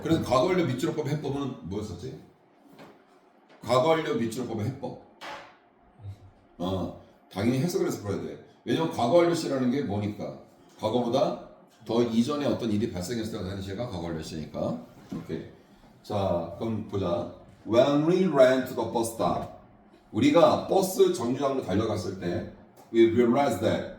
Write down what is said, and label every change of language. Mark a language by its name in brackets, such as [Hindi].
[Korean] 그래서 과거 완료 밑줄어법 해법은 뭐였었지? 과거 완료 밑줄어법의 해법. 당연히 해석을 해서 풀어야 돼. 왜냐면 과거 완료 시라는 게 뭐니까? 과거보다 더 이전에 어떤 일이 발생했을 때가 되는 시가 과거 완료 시니까. 오케이. 자, 그럼 보자. [English] When we ran to the bus stop. [Korean] 우리가 버스 정류장으로 달려갔을 때 [English] we realized that.